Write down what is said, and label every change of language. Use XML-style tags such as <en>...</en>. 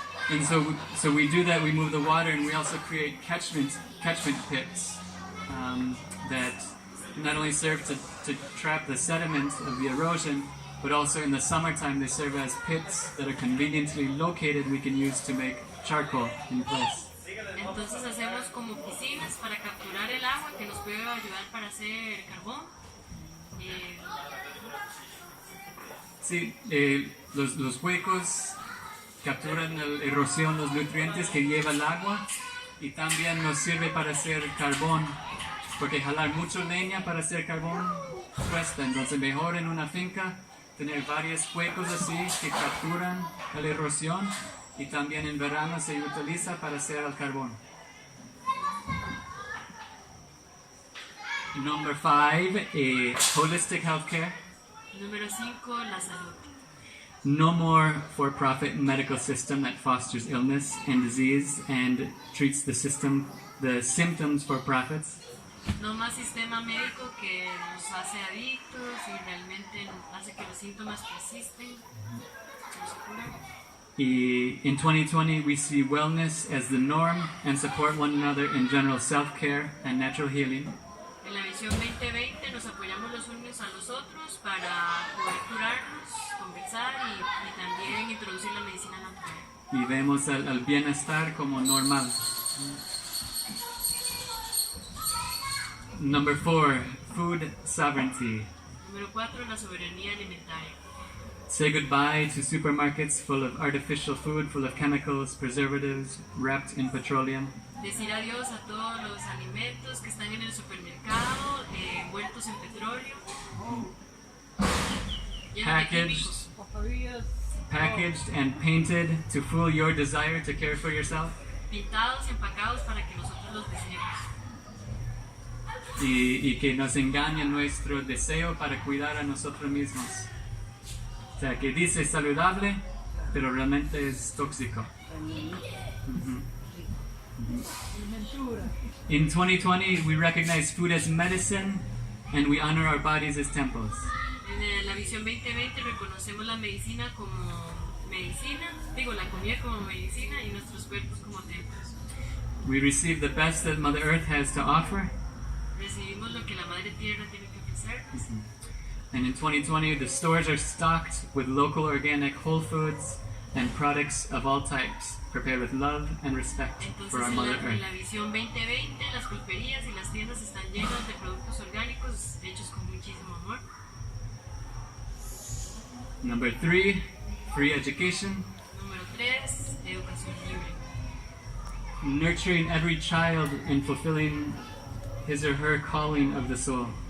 <en>And so we do that. We move the water, and we also create catchment pits that not only serve to trap the sediment of the erosion, but also in the summertime they serve as pits that are conveniently located. We can use to make charcoal in place.</en> <es>Entonces hacemos como piscinas para capturar el agua que nos puede ayudar para hacer carbón. Sí, los huecos capturan la erosión, los nutrientes que lleva el agua, y también nos sirve para hacer carbón, porque jalar mucho leña para hacer carbón cuesta. Entonces mejor en una finca tener varios huecos así que capturan la erosión, y también en verano se utiliza para hacer el carbón.</es> <en>Number 5, holistic healthcare.</en> <es>Número 5, la salud.</es> <en>No more for-profit medical system that fosters illness and disease and treats the symptoms for profits.</en> <es>No más sistema médico que nos hace adictos y realmente hace que los síntomas persisten.</es> <en>Y in 2020 we see wellness as the norm and support one another in general self-care and natural healing.</en> <es>En la visión 2020 nos apoyamos los unos a los otros para poder curarnos, conversar y también introducir la medicina natural. Y vemos al bienestar como normal.</es> <en>Number 4, food sovereignty.</en> <es>Número 4, la soberanía alimentaria.</es> <en>Say goodbye to supermarkets full of artificial food, full of chemicals, preservatives, wrapped in petroleum.</en> <es>Decir adiós a todos los alimentos que están en el supermercado, envueltos en petróleo, llenos de químicos.</es> <en>Packaged and painted to fool your desire to care for yourself.</en> <es>Pintados y empacados para que nosotros los deseemos. Y que nos engañe nuestro deseo para cuidar a nosotros mismos. O sea, que dice saludable, pero realmente es tóxico.</es> <en>In 2020, we recognize food as medicine and we honor our bodies as temples.</en> <es>En la visión 2020 reconocemos la medicina como medicina, la comida como medicina y nuestros cuerpos como templos.</es> <en>We receive the best that Mother Earth has to offer.</en> <es>Recibimos lo que la Madre Tierra tiene que ofrecer.</es> <en>And in 2020, the stores are stocked with local organic whole foods and products of all types, prepared with love and respect for our Mother</en> <es>En</es> <en>Earth.</en> <es>la visión 2020, las pulperías y las tiendas están llenas de productos orgánicos hechos con muchísimo amor.</es> <en>Number 3, free education.</en> <es>Número 3, educación libre.</es> <en>Nurturing every child in fulfilling his or her calling of the soul.</en>